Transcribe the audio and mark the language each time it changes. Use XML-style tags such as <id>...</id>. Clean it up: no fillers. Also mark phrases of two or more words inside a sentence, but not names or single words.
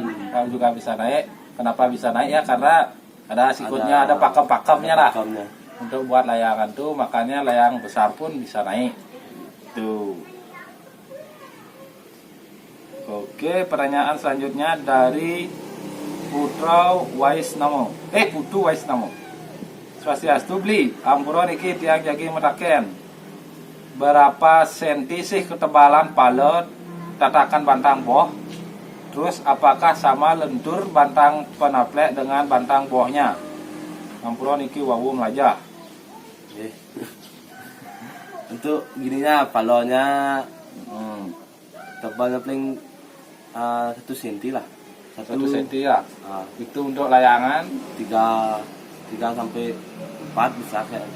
<id>Nggak juga bisa naik. Kenapa bisa naik ya? Karena ada sikutnya, ada pakem-pakemnya lah. Untuk buat layangan tuh, makanya layang besar pun bisa naik. Tuh. Oke, pertanyaan selanjutnya dari Putu Waisnamo.</id> <ban>Swastiastu beli ampura niki tiang jagi metaken.</ban> <id>Berapa senti sih ketebalan palet tatakan bantang boh? Terus apakah sama lentur bantang penaplek dengan bantang bohnya?</id> <ban>Ampura niki wawu melajah.</ban> <id>Untuk gininya palonya tebalnya paling 1 senti lah. 1 senti ya. Itu untuk layangan 3 sampai 4 bisa kayak gitu.</id>